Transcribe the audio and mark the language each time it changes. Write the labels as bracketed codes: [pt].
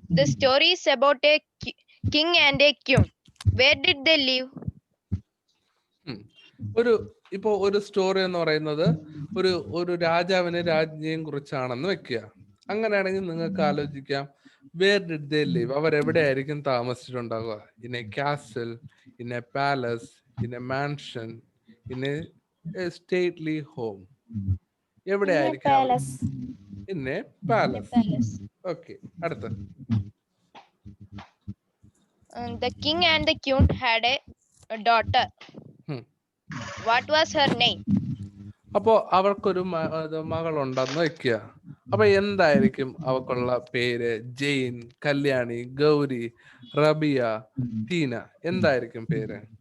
[en] The story is about a king and a queen. Where did they live? [ml] ഒരു story എന്ന് പറയുന്നത് ഒരു രാജാവിനെ രാജ്ഞിയെയും കുറിച്ചാണെന്ന് വെക്കുക. അങ്ങനെയാണെങ്കിൽ നിങ്ങൾക്ക് ആലോചിക്കാം, [en] where did they live, [ml] അവരെവിടെ ആയിരിക്കും താമസിച്ചിട്ടുണ്ടാവുക? [en] In a castle, in a palace, in a mansion, in a stately home. [ml] എവിടെ ആയിരിക്കും? [en] In a palace. [ml] ഓക്കെ, അടുത്ത. [en] The king and the queen had a daughter. What was her name? [ml] അപ്പോ അവർക്കൊരു മകളുണ്ടെന്ന് വെക്കുക. അപ്പൊ എന്തായിരിക്കും അവക്കുള്ള പേര്? ജെയിൻ, കല്യാണി, ഗൗരി, റബിയ, ടീന. എന്തായിരിക്കും പേര്?